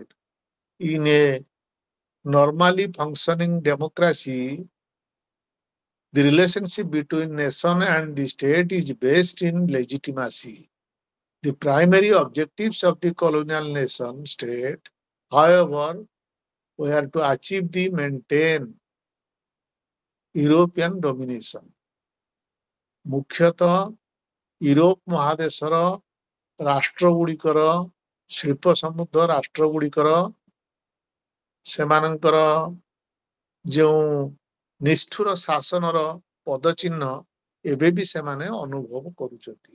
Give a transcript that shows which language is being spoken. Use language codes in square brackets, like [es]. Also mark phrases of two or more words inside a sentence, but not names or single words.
[en] In a normally functioning democracy, the relationship between nation and the state is based in legitimacy. The primary objectives of the colonial nation state, however, were to achieve the maintain European domination. [or] ମୁଖ୍ୟତଃ ୟୁରୋପ ମହାଦେଶର ରାଷ୍ଟ୍ର ଗୁଡ଼ିକର, ଶିଳ୍ପ ସମୃଦ୍ଧ ରାଷ୍ଟ୍ର ଗୁଡ଼ିକର ସେମାନଙ୍କର ଯେଉଁ ନିଷ୍ଠୁର ଶାସନର ପଦଚିହ୍ନ ଏବେ ବି ସେମାନେ ଅନୁଭବ କରୁଛନ୍ତି।